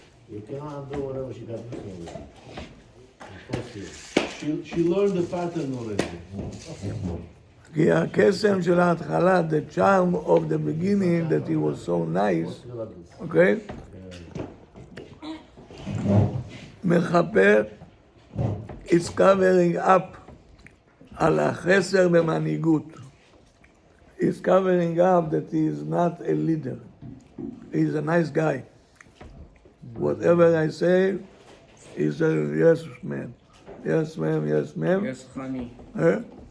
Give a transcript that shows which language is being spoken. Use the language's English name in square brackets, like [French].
[English] You cannot do whatever she got to do. She learned the pattern already. [Hebrew] כי הקסם של ההתחלה, [English] the charm of the beginning, that he was so nice, okay? [Hebrew] מחפר, [English] it's covering up [Hebrew] על החסר במנהיגות. [English] It's covering up that he is not a leader. He's a nice guy. Whatever I say, he says, yes, ma'am. Yes, ma'am, yes, ma'am. Yes, honey. Eh?